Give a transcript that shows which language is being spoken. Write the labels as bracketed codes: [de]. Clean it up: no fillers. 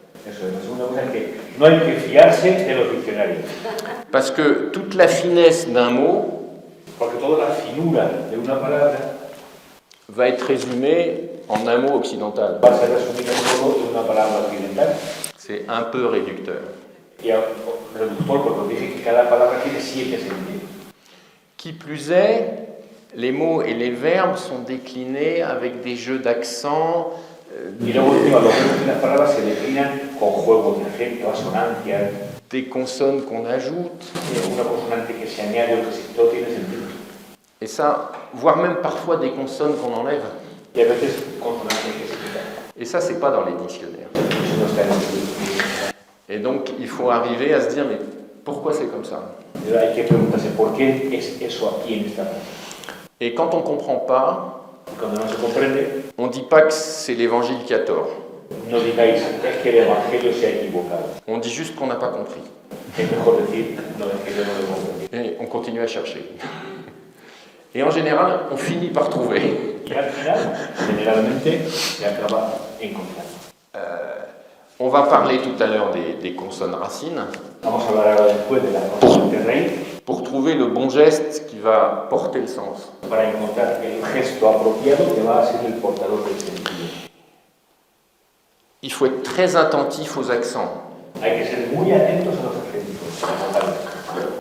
[es] Eso es, la segunda cosa es que no hay que fiarse de los diccionarios. [fr] Parce que toute la finesse d'un mot, [es] porque toda la finura de una palabra [fr] va être résumée en un mot occidental. [es] va a ser resumida solo de una palabra occidental. [fr] C'est un peu réducteur. [es] Y reductor porque dice que cada palabra tiene 7 sentidos. [fr] Qui plus est, les mots et les verbes sont déclinés avec des jeux d'accent. [es] Y luego encima los verbos y las palabras se declinan con juegos de acento, asonancias. [fr] Des consonnes qu'on ajoute. [es] Una consonante que se añade o que se todo tiene sentido. [fr] Et ça, voire même parfois des consonnes qu'on enlève. [es] Y a veces consonantes que se quitan. [fr] Et ça, c'est pas dans les dictionnaires. [es] Eso no está en los diccionarios. [fr] Et donc, il faut arriver à se dire, mais pourquoi c'est comme ça? [es] Hay que preguntarse por qué es eso aquí en esta parte. [fr] Et quand on ne comprend pas, [es] Cuando no se comprende, [fr] on ne dit pas que c'est l'évangile qui a tort. [es] no digáis es que el evangelio se ha equivocado. [fr] On dit juste qu'on n'a pas compris. [es] Es mejor decir no es que yo no lo comprendí. [fr] Et on continue à chercher. Et en général, on finit par trouver. [es] Y al final, generalmente, se acaba encontrando. [fr] On va parler tout à l'heure des consonnes racines. [es] Vamos a hablar ahora después de la consonante raíz. [fr] Pour trouver le bon geste qui va porter le sens. [es] Para encontrar el gesto apropiado que va a ser el portador del sentido. [fr] Il faut être très attentif aux accents. [es] Hay que ser muy atentos a los acentos.